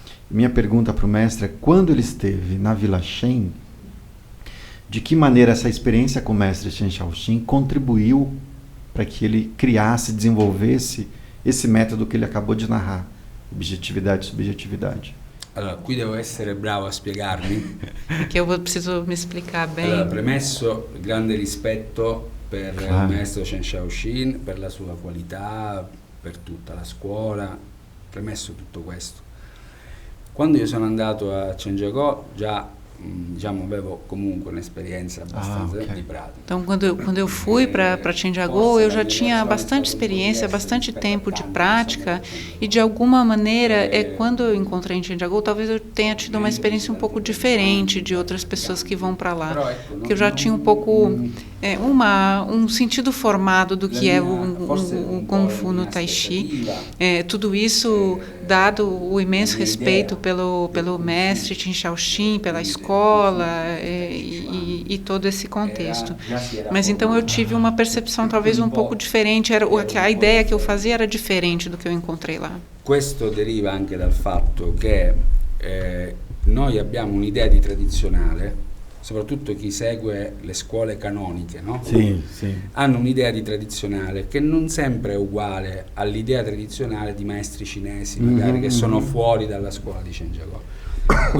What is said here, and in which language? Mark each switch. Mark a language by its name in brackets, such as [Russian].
[Portuguese] Minha pergunta para o mestre é, quando ele esteve na Vila Shen, de que maneira essa experiência com o mestre Shen Shaoxin contribuiu para que ele criasse, desenvolvesse esse método que ele acabou de narrar, objetividade e subjetividade? [Italian] Allora, qui devo essere bravo a spiegarmi. [Portuguese] Che eu preciso me explicar bem. [Italian] Allora, premesso il grande rispetto per il maestro Shen Shaoxin, per la sua qualità, per tutta la scuola, premesso tutto questo. Quando io sono andato a Chandigarh già avevo comunque un'esperienza abbastanza di pratica. [Portuguese] Então, quando eu fui para Chandigarh, eu já tinha bastante experiência, bastante tempo de prática e, de alguma maneira, quando eu encontrei em Chandigarh, talvez eu tenha tido uma experiência um pouco diferente de outras pessoas que vão para lá, porque eu já tinha um pouco um sentido formado do que é o Kung Fu no Tai Chi. Tudo isso dado o imenso respeito pelo mestre Shen Shaoxin, pela escola e todo esse contexto. Mas então eu tive uma percepção talvez um pouco diferente, a ideia que eu fazia era diferente do que eu encontrei lá. [Italian] Questo deriva anche dal fatto che noi abbiamo un'idea di tradizionale, soprattutto chi segue le scuole canoniche, no? Sì. Hanno un'idea di tradizionale che non sempre è uguale all'idea tradizionale di maestri cinesi, magari che sono fuori dalla scuola di Chandigarh.